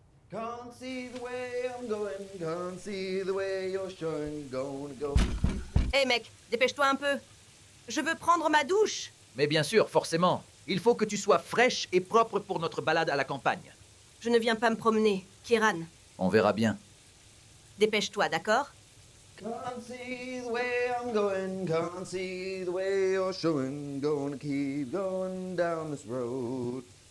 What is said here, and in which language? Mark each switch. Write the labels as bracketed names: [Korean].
[English] Can't see the way I'm going, can't see the way you're showing, gonna go. [French] Hé mec, dépêche-toi un peu. Je veux prendre ma douche. Mais bien sûr, forcément. Il faut que tu sois fraîche et propre pour notre balade à la campagne. Je ne viens pas me promener, Kiran. On verra bien. Dépêche-toi, d'accord? [English] Can't see the way I'm going, can't see the way you're showing, gonna keep going down this road.